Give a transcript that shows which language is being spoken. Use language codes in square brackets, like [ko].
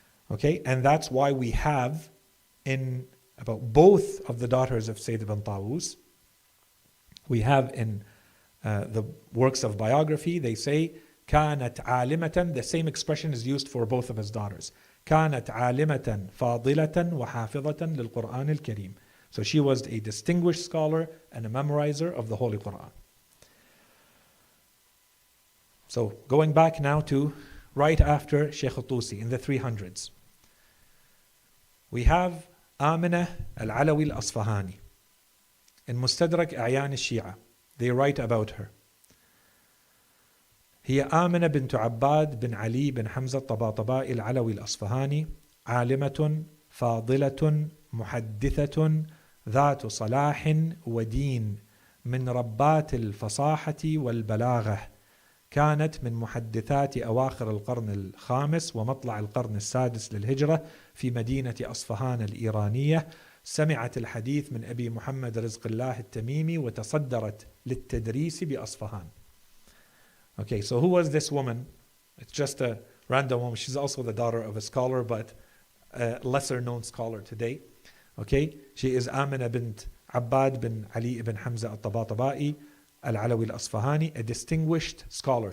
[en] Okay, and that's why we have in about both of the daughters of Sayyid ibn Tawus, we have in the works of biography, they say [ar] كانت عالمة, [en] the same expression is used for both of his daughters. [ar] كانت عالمة فاضلة وحافظة للقرآن الكريم. [en] So she was a distinguished scholar and a memorizer of the Holy Quran. So going back now to right after Sheikh al-Tusi in the 300s. We have Amina al-Alawi al-Asfahani. In Mustadrak A'yan al-Shia, they write about her. [ar] هي آمنة بنت عباد بن علي بن حمزة الطباطبائي العلوي الأصفهاني عالمة فاضلة محدثة ذات صلاح ودين من ربات الفصاحة والبلاغة. كانت من محدثات أواخر القرن الخامس ومطلع القرن السادس للهجرة في مدينة أصفهان الإيرانية. سمعت الحديث من أبي محمد رزق الله التميمي وتصدرت للتدريس بأصفهان. [en] Okay, so who was this woman? It's just a random woman. She's also the daughter of a scholar, but a lesser known scholar today. Okay, she is Amina bint Abbad bin Ali ibn Hamza al-Tabatabai al-Alawi al-Asfahani, a distinguished scholar.